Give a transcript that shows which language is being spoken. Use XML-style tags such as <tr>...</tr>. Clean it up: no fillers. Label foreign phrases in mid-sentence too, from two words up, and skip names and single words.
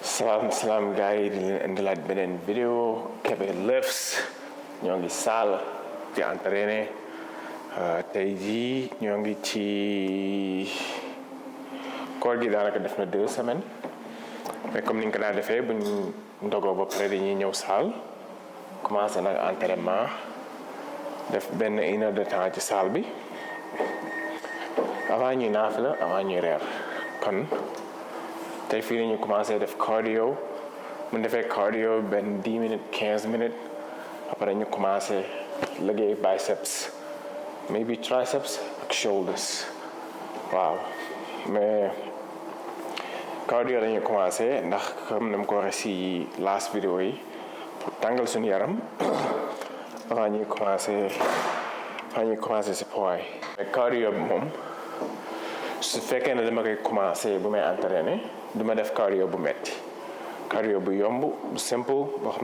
<wo>Salam gars yi di leen indilaat beneen vidéo Kébé Lifts ñoo ngi salle di entraîner tey jii ñoo ngi ci koor gi daanaka def na</wo> <fr>2 semaines mais comme</fr> <wo>ni nga ko daan defee bu ñu ndogoo ba pare dañuy ñëw salle commencé nag entraînement def benn</wo> <fr>1 heure de temps</fr> <wo>ci salle bi avant ñuy naafila avant ñuy reer kon tey fii la ñu commencé def cardio mu defee cardio benn</wo> <fr>10 minutes 15 minutes après</fr> <wo>ñu commencé liggéey</wo> <en>biceps maybe triceps</en> <wo>ak shoulders waaw mais cardio la ñu commencé ndax comme ni ma ko waxee si last vidéo yi pour tàngal suñu yaram avant ñuy commencé si poids yi. mais cardio bi moom su fekkee ne dama koy commencé bu may entraîner du ma def cardio bu metti cardio bu yomb bu simple boo xam</wo>